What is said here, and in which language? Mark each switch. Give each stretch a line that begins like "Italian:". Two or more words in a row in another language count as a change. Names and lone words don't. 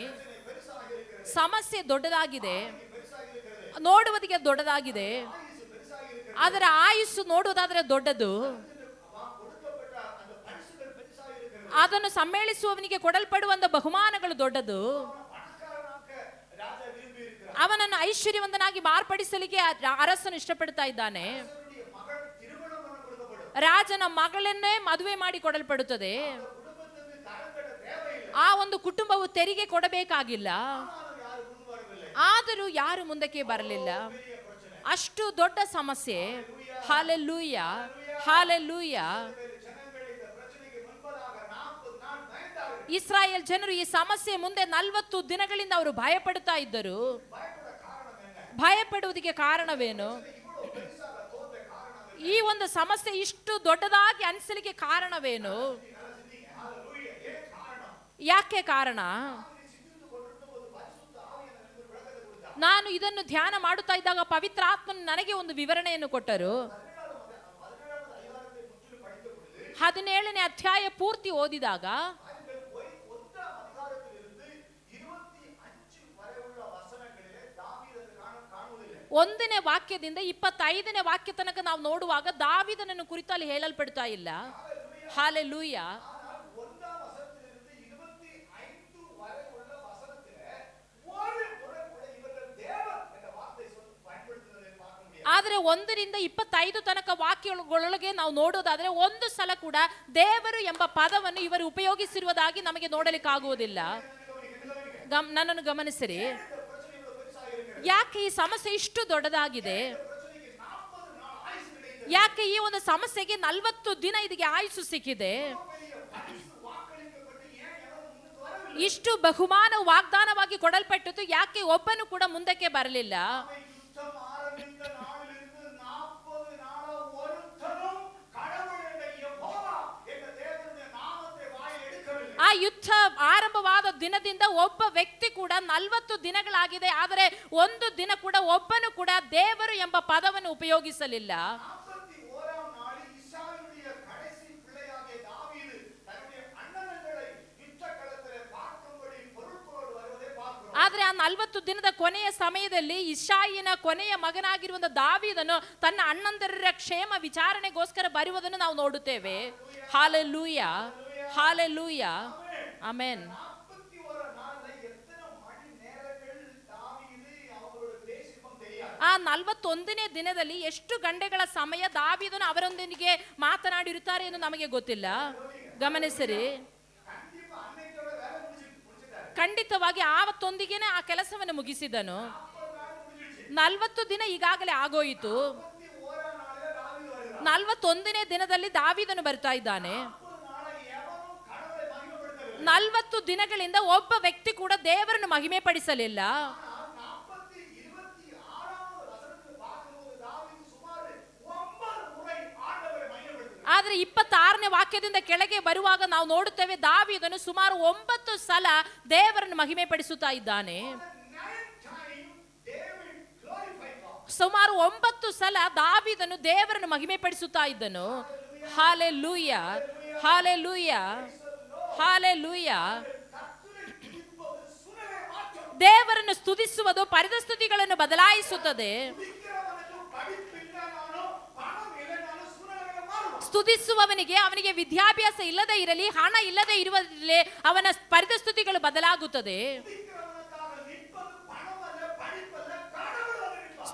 Kannada: ಸಮಸ್ಯೆ ದೊಡ್ಡದಾಗಿದೆ, ನೋಡುವುದಕ್ಕೆ ದೊಡ್ಡದಾಗಿದೆ, ಅದರ ಆಯುಸ್ಸು ನೋಡುವುದಾದರೆ ದೊಡ್ಡದು, ಅದನ್ನು ಸಮ್ಮೇಳಿಸುವವನಿಗೆ ಕೊಡಲ್ಪಡುವಂತ ಬಹುಮಾನಗಳು ದೊಡ್ಡದು. ಅವನನ್ನು ಐಶ್ವರ್ಯವಂತನಾಗಿ ಮಾರ್ಪಡಿಸಲಿಕ್ಕೆ ಅರಸನು ಇಷ್ಟಪಡ್ತಾ ಇದ್ದಾನೆ.
Tamil: அரசனுடைய மகள் திருமணம் கொடுக்கப்படும்.
Kannada: ರಾಜನ ಮಗಳನ್ನೇ ಮದುವೆ ಮಾಡಿ ಕೊಡಲ್ಪಡುತ್ತದೆ.
Tamil: குடும்பத்துக்கு கடன் கட்ட தேவையில்லை.
Kannada: ಆ ಒಂದು ಕುಟುಂಬವು ತೆರಿಗೆ ಕೊಡಬೇಕಾಗಿಲ್ಲ.
Tamil: ஆனாலும் யாரும் முன் வரவில்லை.
Kannada: ಆದರೂ ಯಾರು ಮುಂದಕ್ಕೆ ಬರಲಿಲ್ಲ.
Tamil: பெரிய பிரச்சனை.
Kannada: ಅಷ್ಟು ದೊಡ್ಡ ಸಮಸ್ಯೆ. ಹಾಲೆಲೂಯ, ಹಾಲೆಲೂಯ.
Tamil: ಜನಗಳು இந்த பிரச்சனைக்கு முன்பதாக 40 நாள் பயந்தார்கள்.
Kannada: ಇಸ್ರಾಯೇಲ್ ಜನರು ಈ ಸಮಸ್ಯೆ ಮುಂದೆ 40 ದಿನಗಳಿಂದ ಅವರು ಭಯಪಡುತ್ತಾ ಇದ್ದರು.
Tamil: பயப்பட காரணம் என்ன?
Kannada: ಭಯಪಡುವುದಕ್ಕೆ ಕಾರಣವೇನು?
Tamil: இவ்வளவு பெருசாக தோன்ற காரணம்
Kannada: ಈ ಒಂದು ಸಮಸ್ಯೆ ಇಷ್ಟು ದೊಡ್ಡದಾಗಿ ಅನಿಸಲಿಕ್ಕೆ ಕಾರಣವೇನು?
Tamil: ஹalleluya. ஏன் காரணம்?
Kannada: ಯಾಕೆ ಕಾರಣ?
Tamil: சிந்தித்து கொண்டிருந்தபோது பரிசுத்த ஆவியானவர் எனக்கு ஒரு விளக்கத்தை கொடுத்தார்.
Kannada: ನಾನು ಇದನ್ನು ಧ್ಯಾನ ಮಾಡುತ್ತಾ ಇದ್ದಾಗ ಪವಿತ್ರ ಆತ್ಮನು ನನಗೆ ಒಂದು ವಿವರಣೆಯನ್ನು ಕೊಟ್ಟರು.
Tamil: 17வது அதிகாரத்தை முற்றிலும் படித்த பொழுது
Kannada: 17ನೇ ಅಧ್ಯಾಯ ಪೂರ್ತಿ ಓದಿದಾಗ
Tamil: அதில் 1ஆம் அதிகாரத்திலிருந்து 25 வரை உள்ள வசனங்களிலே தாவீதை காணுவதில்லை.
Kannada: 1ನೇ ವಾಕ್ಯದಿಂದ 25ನೇ ವಾಕ್ಯ ತನಕ ನಾವು ನೋಡುವಾಗ ದಾವೀದನನ್ನು ಕುರಿತು ಅಲ್ಲಿ ಹೇಳಲ್ಪಡ್ತಾ ಇಲ್ಲ. ಹಾಲೆಲೂಯ.
Tamil: ஆனால் 1ஆம் வசனத்திலிருந்து 25 வரை உள்ள வசனத்திலே ஒரு முறை கூட இவர்கள் தேவன் என்ற வார்த்தை பயன்படுத்துவதை பார்க்க முடியாது.
Kannada: ಆದರೆ 1ರಿಂದ 25 ತನಕ ವಾಕ್ಯಗಳೊಳಗೆ ನಾವು ನೋಡೋದಾದ್ರೆ ಒಂದು ಸಲ ಕೂಡ ದೇವರು ಎಂಬ ಪದವನ್ನು ಇವರು ಉಪಯೋಗಿಸಿರುವುದಾಗಿ ನಮಗೆ ನೋಡಲಿಕ್ಕಾಗುವುದಿಲ್ಲ. ನನ್ನನ್ನು ಗಮನಿಸಿರಿ. ಯಾಕೆ ಈ ಸಮಸ್ಯೆ ಇಷ್ಟು ದೊಡ್ಡದಾಗಿದೆ?
Tamil: பிரச்சனைக்கு 40 நாள் ஆயுசு கிடைத்தது.
Kannada: ಯಾಕೆ ಈ ಒಂದು ಸಮಸ್ಯೆಗೆ 40 ದಿನ ಇದಕ್ಕೆ ಆಯುಸ್ಸು ಸಿಕ್ಕಿದೆ?
Tamil: பெரிய பரிசு வாக்களிக்கப்பட்டு ஏன் எவரும் முன்னுக்கு வரவில்லை?
Kannada: ಇಷ್ಟು ಬಹುಮಾನ ವಾಗ್ದಾನವಾಗಿ ಕೊಡಲ್ಪಟ್ಟಿತು, ಯಾಕೆ ಒಬ್ಬನು ಕೂಡ ಮುಂದಕ್ಕೆ ಬರಲಿಲ್ಲ?
Tamil: யுத்தம் ஆரம்பித்த நாளிலிருந்து 40 நாளா ஒருத்தரும் கடவுள் என்ற யெகோவா என்ற தேவனுடைய நாமத்தை வாயில் எடுக்கவில்லை.
Kannada: ಆ ಯುದ್ಧ ಆರಂಭವಾದ ದಿನದಿಂದ ಒಬ್ಬ ವ್ಯಕ್ತಿ ಕೂಡ 40 ದಿನಗಳಾಗಿದೆ, ಆದರೆ ಒಂದು ದಿನ ಕೂಡ ಒಬ್ಬನು ಕೂಡ ದೇವರು ಎಂಬ ಪದವನ್ನು ಉಪಯೋಗಿಸಲಿಲ್ಲ.
Tamil: 41ஆம் நாளில் இஸ்ராயேலுடைய கடைசி பிள்ளையாகிய தாவீது தன்னுடைய அண்ணன்களை யுத்தகளத்திலே பார்க்கும்படி பொருட்களோடு வருவதை பார்க்கிறோம்.
Kannada: ಆದರೆ ಆ 40 ದಿನದ ಕೊನೆಯ ಸಮಯದಲ್ಲಿ ಇಷಾಯಿನ ಕೊನೆಯ ಮಗನಾಗಿರುವಂತ ದಾವೀದನು ತನ್ನ ಅಣ್ಣಂದಿರ ಕ್ಷೇಮ ವಿಚಾರಣೆಗೋಸ್ಕರ ಬರುವುದನ್ನು ನಾವು ನೋಡುತ್ತೇವೆ. ಹಾಲೆಲೂಯ, ಹಾಲೆಲೂಯ, ಆಮೆನ್.
Tamil: 41 நாள்ல எத்தனை மணி நேரங்கள் தாவீது அவங்களோட பேசிப்போம் தெரியாது.
Kannada: ಆ 41ನೇ ದಿನದಲ್ಲಿ ಎಷ್ಟು ಗಂಟೆಗಳ ಸಮಯ ದಾವೀದನು ಅವರೊಂದಿಗೆ ಮಾತನಾಡಿರುತ್ತಾರೆ ಎಂದು ನಮಗೆ ಗೊತ್ತಿಲ್ಲ. ಗಮನಿಸಿರಿ.
Tamil: கண்டிப்பா அன்னைக்கோட வேலை முடிச்சிட்டாரு.
Kannada: ಖಂಡಿತವಾಗಿ ಆವತ್ತೊಂದಿಗೆನೆ ಆ ಕೆಲಸವನ್ನು ಮುಗಿಸಿದನು.
Tamil: 40 நாள் முடிஞ்சிடுச்சு.
Kannada: 40 ದಿನ ಈಗಾಗಲೇ ಆಗೋಯಿತು.
Tamil: 41ஆம் நாளிலே தாவீது வருகிறார்.
Kannada: 41ನೇ ದಿನದಲ್ಲಿ ದಾವೀದನು ಬರ್ತಾ ಇದ್ದಾನೆ.
Tamil: 40 நாளா எவனும் கடவுளை மகிமைப்படுத்தவில்லை.
Kannada: 40 ದಿನಗಳಿಂದ ಒಬ್ಬ ವ್ಯಕ್ತಿ ಕೂಡ ದೇವರನ್ನು ಮಹಿಮೆ ಪಡಿಸಲಿಲ್ಲ.
Tamil: ஆனால் 26வது வசனத்தில் பார்க்கும்போது தாவீது சுமார் 9 முறை ஆண்டவரை மகிமைப்படுத்துகிறார்.
Kannada: ಆದ್ರೆ 26ನೇ ವಾಕ್ಯದಿಂದ ಕೆಳಗೆ ಬರುವಾಗ ನಾವು ನೋಡುತ್ತೇವೆ ದಾವೀದನು ಸುಮಾರು 9 ಸಲ ದೇವರನ್ನು ಮಹಿಮೆ ಪಡಿಸುತ್ತಾ ಇದ್ದಾನೆ.
English: 9 times David glorified God.
Kannada: ಸುಮಾರು 9 ಸಲ ದಾವೀದನು ದೇವರನ್ನು ಮಹಿಮೆ ಪಡಿಸುತ್ತಾ ಇದ್ದನು. ಹಾಲೆಲೂಯ, ಹಾಲೆಲೂಯ, ಹಾಲೆಲೂಯ.
Tamil: கர்த்தரை துதிப்பது சூழலை மாற்றும்.
Kannada: ದೇವರನ್ನು ಸ್ತುತಿಸುವುದು ಪರಿಸ್ಥಿತಿಗಳನ್ನು ಬದಲಾಯಿಸುತ್ತದೆ.
Tamil: துதிக்கிறவனுக்கு படிப்பில்லைனாலும் பணம் இல்லைனாலும் சூழலை மாறும்.
Kannada: ಸ್ತುತಿಸುವವನಿಗೆ ಅವನಿಗೆ ವಿದ್ಯಾಭ್ಯಾಸ ಇಲ್ಲದೆ ಇರಲಿ, ಹಣ ಇಲ್ಲದೆ ಇರುವಲ್ಲಿ ಅವನ ಪರಿಸ್ಥಿತಿಗಳು ಬದಲಾಗುತ್ತದೆ.
Tamil: துதிக்கிறவனுக்காக நிற்பது பணம் அல்ல, படிப்பல்ல, கடவுள் வந்து நிற்பார்.